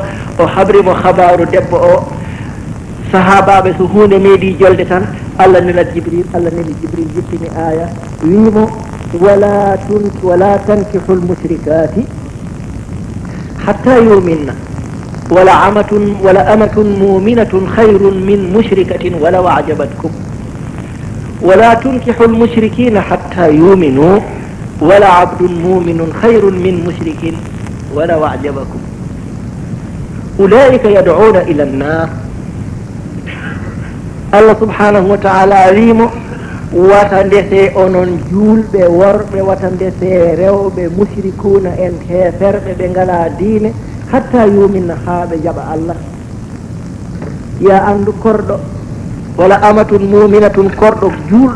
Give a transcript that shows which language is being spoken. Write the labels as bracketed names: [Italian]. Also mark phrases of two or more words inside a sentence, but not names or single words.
[Fula] o habrimo habaru debbo o sahabaɓe so hunde meeɗi jolde tan Allah nelat Jibril Allah neli Jibril jippini aya wimo [Arabic] ولا تنكحوا المشركات حتى يؤمن ولا أمة مؤمنة خير من مشركة ولو أعجبتكم ولا تنكحوا المشركين حتى يؤمنوا ولا عبد مؤمن خير من مشرك ولو أعجبكم أولئك يدعون إلى النار الله سبحانه وتعالى [Fula] ريمو watandese onon julɓe worɓe watandese rewɓe mushrikuna en heferɓe ɓe ngala diine hatta yuminna ha ɓe jaɓa Allah ya andu korɗo [Arabic] ولا أمة مؤمنة [Fula] korɗo julɗo